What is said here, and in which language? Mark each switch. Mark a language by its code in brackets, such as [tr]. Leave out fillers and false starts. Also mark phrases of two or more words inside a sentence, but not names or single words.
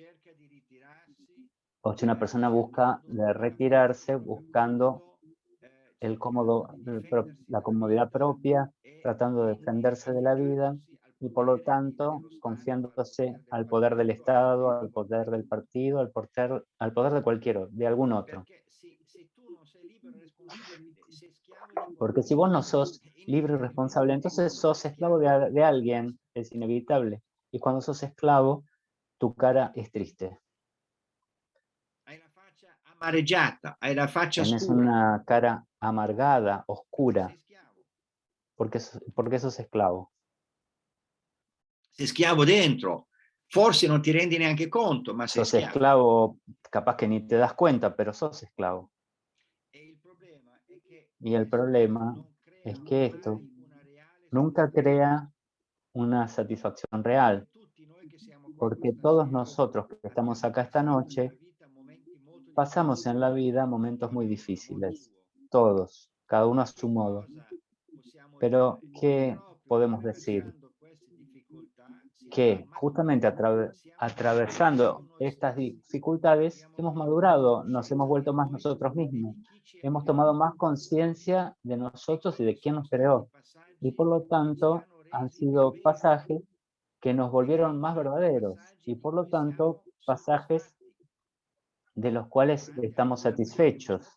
[es] o si una persona busca de retirarse buscando la comodidad propia, tratando de defenderse de la vida y por lo tanto confiándose al poder del Estado, al poder del partido, al poder de algún otro. Porque si vos no sos libre y responsable, entonces sos esclavo de alguien, es inevitable. Y cuando sos esclavo, tu cara es triste. [it] Hai la faccia amareggiata, hai la faccia [es] Tenés [it] scura. [es] una cara amargada, oscura, [it] Sei schiavo. [es] porque sos esclavo. [it] Sei schiavo dentro. Forse non ti rendi neanche conto, ma sei [es] Sos [it] schiavo. [es] esclavo, capaz que ni te das cuenta, pero sos esclavo. [it] E il problema è che [es] Y el [it] questo [es] problema [it] non crea [es] es que esto [it] mai una reale [es] nunca [it] soddisfazione. [es] crea una satisfacción real, [it] Tutti noi che siamo qua [es] porque [it] questa [es] todos [it] sera [es] nosotros que estamos [it] abbiamo [es] acá esta [it] passato [es] noche [it] nella vita momenti molto [es] pasamos [it] difficili. [es] en la vida momentos muy [it] Ognuno a [es] difíciles, [it] motivo. [es] todos, cada uno a su [it] Che [es] modo. [it] cosa possiamo [es] Pero, [it] dire? Che [es] ¿qué [it] proprio [es] podemos decir? [it] attraversando queste difficoltà [es] Que justamente atravesando estas dificultades hemos madurado, nos hemos vuelto más nosotros mismos, hemos tomado más conciencia de nosotros y de quién nos creó. Y por lo tanto han sido pasajes que nos volvieron más verdaderos y por lo tanto pasajes de los cuales estamos satisfechos.